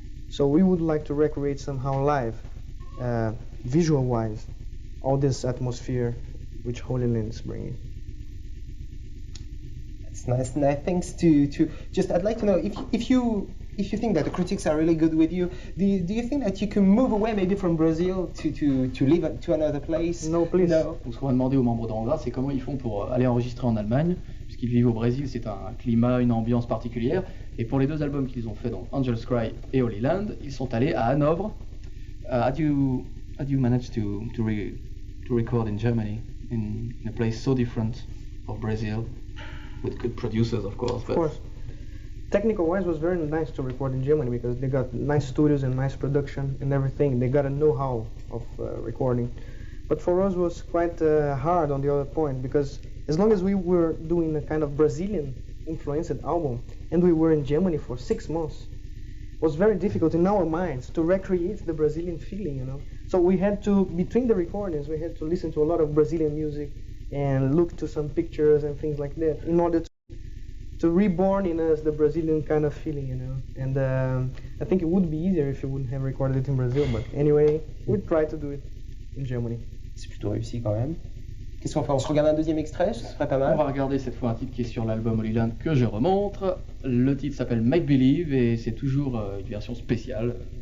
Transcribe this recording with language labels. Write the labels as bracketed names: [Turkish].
[English] So we would like to recreate somehow live, visual-wise, all this atmosphere which Holy Land is bringing. It's nice. Thanks to just, I'd like to know if you think that the critics are really good with you, do you think that you can move away maybe from Brazil to live to another place? No, please. No. [French] Donc, ce qu'on va demander aux membres d'Angra, c'est comment ils font pour aller enregistrer en Allemagne, puisqu'ils vivent au Brésil, c'est un climat, une ambiance particulière. Et pour les deux albums qu'ils ont fait, donc Angel's Cry et Holy Land, ils sont allés à Hanovre. [English] How do you manage to record in Germany, in a place so different of Brazil, with good producers, of course? Of course. Technical-wise, it was very nice to record in Germany because they got nice studios and nice production and everything. They got a know-how of recording. But for us, it was quite hard on the other point because as long as we were doing a kind of Brazilian-influenced album and we were in Germany for 6 months, it was very difficult in our minds to recreate the Brazilian feeling, So we had to, between the recordings, we had to listen to a lot of Brazilian music and look to some pictures and things like that in order to reborn in us the Brazilian kind of feeling, And I think it would be easier if you wouldn't have recorded it in Brazil, but anyway, we tried to do it in Germany. [French] C'est plutôt réussi quand même. Qu'est-ce qu'on fait? On se regarde un deuxième extrait, ce serait pas On mal. va regarder cette fois un titre qui est sur l'album Holy Land que je remontre. Le titre s'appelle Make Believe et c'est toujours une version spéciale.